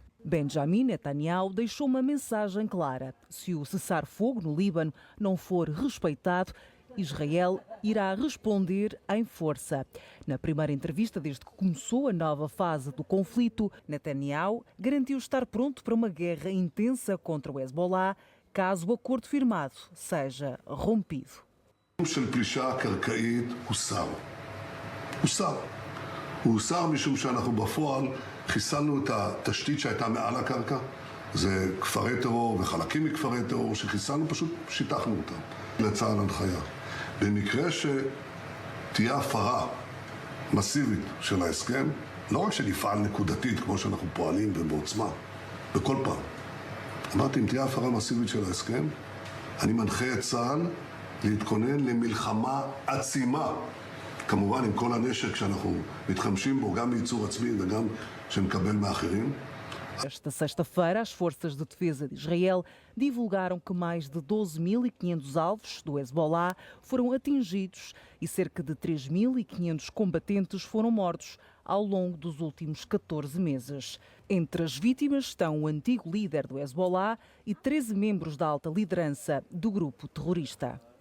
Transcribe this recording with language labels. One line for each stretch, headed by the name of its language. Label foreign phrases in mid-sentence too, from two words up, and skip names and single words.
Portuguese: Benjamin Netanyahu deixou uma mensagem clara: se o cessar-fogo no Líbano não for respeitado, Israel irá responder em força. Na primeira entrevista desde que começou a nova fase do conflito, Netanyahu garantiu estar pronto para uma guerra intensa contra o Hezbollah, caso o acordo firmado seja rompido.
Hebrew: הוא הוסר משום שאנחנו בפועל חיסלנו את התשתית שהייתה מעל הקרקע. זה כפרי טרור וחלקים מכפרי טרור שחיסלנו, פשוט שיטחנו אותם. לצה"ל הנחיה. במקרה שתהיה הפרה מסיבית של ההסכם, לא רק שנפעל נקודתית כמו שאנחנו פועלים ובעוצמה, בכל פעם. אמרתי, אם תהיה הפרה מסיבית של ההסכם, אני מנחה את צה"ל להתכונן למלחמה עצימה. כמובן עם כל הנשק שאנחנו מתחמשים בו, גם בייצור עצמי וגם שנקבל מאחרים.
Portuguese: Esta sexta-feira, as forças de defesa de Israel divulgaram que mais de 12.500 alvos do Hezbollah foram atingidos e cerca de 3.500 combatentes foram mortos ao longo dos últimos 14 meses. Entre as vítimas estão o antigo líder do Hezbollah e 13 membros da alta liderança do grupo terrorista.